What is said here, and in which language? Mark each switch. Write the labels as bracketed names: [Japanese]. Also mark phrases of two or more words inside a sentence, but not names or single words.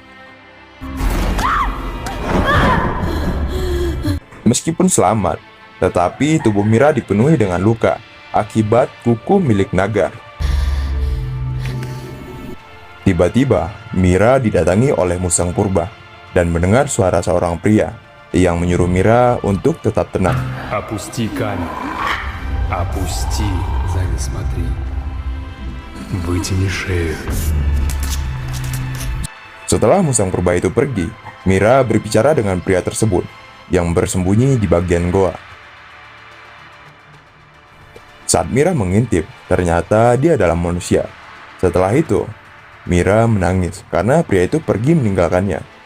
[Indonesian] Meskipun selamat, tetapi tubuh Mira dipenuhi dengan luka akibat kuku milik naga. Tiba-tiba, Mira didatangi oleh musang purba dan mendengar suara seorang pria yang menyuruh Mira untuk tetap tenang. [Russian] Опусти, Заня, смотри. Вытяни шею. [Indonesian] Setelah musang purba itu pergi, Mira berbicara dengan pria tersebut yang bersembunyi di bagian goa. Saat Mira mengintip, ternyata dia adalah manusia. Setelah itu, Mira menangis karena pria itu pergi meninggalkannya.